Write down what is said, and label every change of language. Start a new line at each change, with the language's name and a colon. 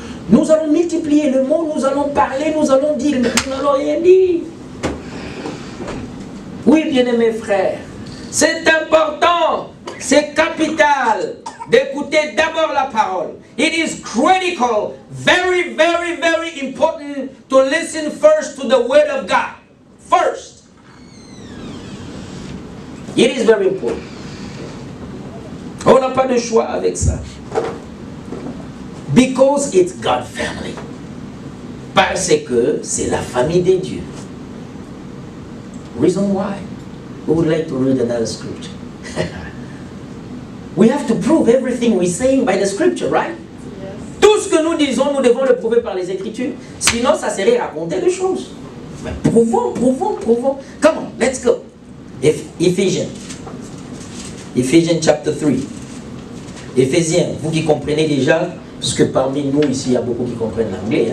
French: Nous allons multiplier le mot, nous allons parler, nous allons dire, mais nous n'allons rien dire. Oui, bien-aimés frères, c'est important, c'est capital d'écouter d'abord la parole.
English: It is critical, very, very, very important to listen first to the Word of God. First. It is very important.
French: On n'a pas de choix avec ça.
English: Because it's God's family.
French: Parce que c'est la famille de Dieu.
English: Reason why we would like to read another scripture. We have to prove everything we're saying by the scripture, right? Yes.
French: Tout ce que nous disons, nous devons le prouver par les Écritures. Sinon, ça serait raconter des choses. Mais prouvons.
English: Come on, let's go. Ephesians chapter 3.
French: Éphésiens, vous qui comprenez déjà, parce que parmi nous ici, il y a beaucoup qui comprennent l'anglais.